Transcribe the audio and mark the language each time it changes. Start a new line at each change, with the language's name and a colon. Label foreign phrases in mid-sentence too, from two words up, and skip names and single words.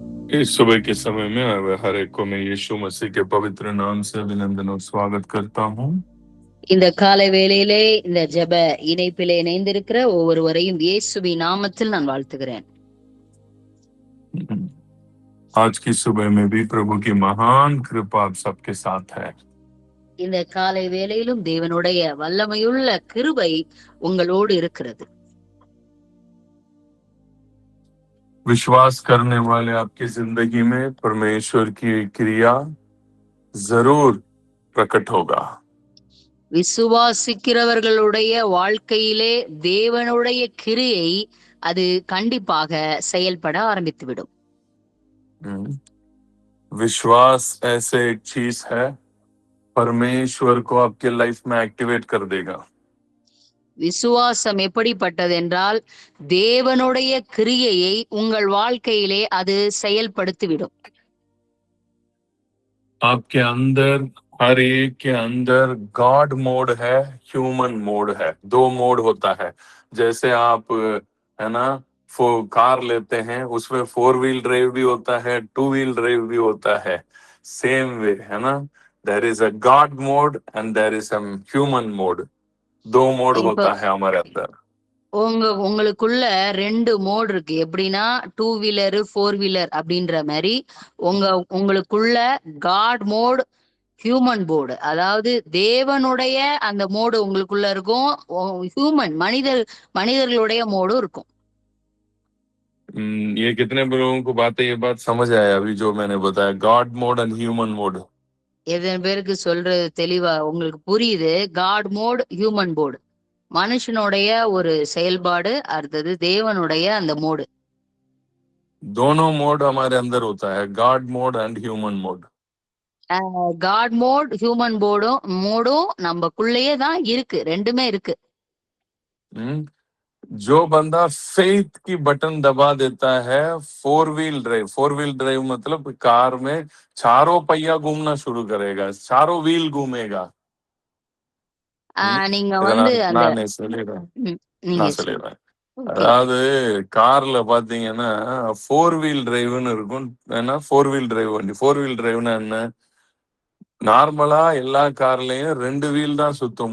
Hindi: इस सुबह के समय में आए हुए हर एक को मैं यीशु मसीह के पवित्र नाम से अभिनंदन और स्वागत करता हूँ।
Tamil: இந்த காலை வேளையிலே இந்த ஜெப இணைப்பிலே இணைந்திருக்கிற ஒவ்வொருவரையும் இயேசுவின் நாமத்தில் நான் வாழ்த்துகிறேன்.
Hindi: आज की सुबह में भी प्रभु की महान कृपा आप सबके साथ है।
Tamil: இந்த காலை வேளையிலும் தேவனுடைய வல்லமையுள்ள கிருபை உங்களோடு இருக்கிறது.
Hindi: विश्वास करने वाले आपकी जिंदगी में परमेश्वर की क्रिया जरूर प्रकट होगा।
Tamil: விசுவாசிக்கிறவர்களுடைய வாழ்க்கையிலே தேவனுடைய கிரியை அது கண்டிப்பாக செயல்பட ஆரம்பித்துவிடும்.
Hindi: विश्वास ऐसे एक चीज है, परमेश्वर को आपके लाइफ में एक्टिवेट कर देगा।
Tamil: விசுவாசம் எப்படிப்பட்டதென்றால் தேவனுடைய கிரியையை உங்கள் வாழ்க்கையிலே அது செயல்படுத்திவிடும்.
Hindi: आपके अंदर हर एक के अंदर
English: God mode
Hindi: है,
English: human mode
Hindi: है। दो मोड होता है। जैसे आप है ना कार लेते हैं, उसमें 4
English: wheel drive
Hindi: भी होता है, 2
English: wheel drive
Hindi: भी होता है।
English: same way
Hindi: है ना,
English: There is a God mode and there is a human mode.
Hindi: दो मोड
Tamil: இப்போ
Hindi: होता है हमारे अंदर।
Tamil: உங்களுக்குள்ள 2 மோட் இருக்கு. எப்படின்னா 2 வீலர் 4 வீலர் அப்படின்ற மாதிரி உங்களுக்குள்ள
English: God mode, human mode,
Tamil: அதாவது தேவனுடைய அந்த மோடு உங்களுக்குள்ள இருக்கும். ஹியூமன் மனிதர்களுடைய மோடும் இருக்கும்.
Hindi: ये कितने लोगों को ये बात समझ आया अभी जो मैंने बताया,
English: God mode and human mode.
Tamil: எத்தனை பேருக்கு சொல்றது தெளிவா உங்களுக்கு புரியுது?
English: God mode, human mode,
Tamil: மனுஷனுடைய ஒரு செயல்பாடு, அடுத்தது தேவனுடைய அந்த மோடு.
Hindi: दोनों मोड हमारे अंदर होता है,
English: God mode and human mode. God mode, human mode
Tamil: நமக்குள்ளேயே தான் இருக்கு. ரெண்டுமே இருக்கு.
Hindi: जो बंदा फेथ की बटन दबा देता है, 4
English: wheel drive
Hindi: मतलब कार में चारों पहिया घूमना शुरू करेगा, चारों व्हील घूमेगा।
Tamil: நீங்க இதை வந்து அந்த நான் சொல்லிடுறேன் நீங்க நான் சொல்லுங்க. சொல்லிடுறேன். ஓகே. அதாவது கார்ல பாத்தீங்கன்னா 4
English: wheel drive
Tamil: இருக்கும். ஏன்னா 4
English: wheel drive
Tamil: வண்டி. 4
English: wheel drive
Tamil: என்ன? நார்மலா எல்லா கார்லயும் 2 வீல் தான் சுத்தும்.